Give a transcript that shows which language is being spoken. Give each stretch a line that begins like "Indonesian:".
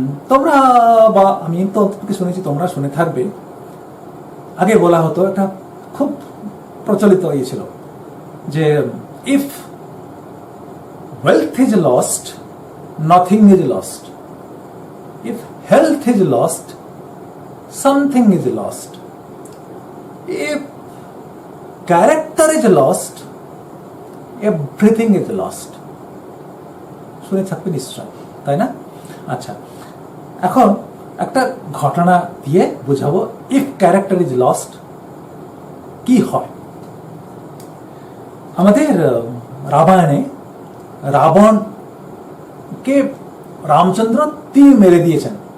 Bangla: তোমরা বা আমি তো শুনেছি, তোমরা শুনে থাকবে, আগে বলা হতো, একটা খুব প্রচলিত ছিল যে
English: if wealth is lost,
Bangla: nothing is lost. If health is lost,
English: something is lost. If character is lost, everything is lost.
Bangla: শুনে থাকবে নিশ্চয়, তাই না? আচ্ছা, এখন একটা ঘটনা দিয়ে বোঝাবো
English: if character is lost
Bangla: কি হয়। আমাদের রামায়ণে রাবণকে রামচন্দ্র তীর মেরে দিয়েছেন।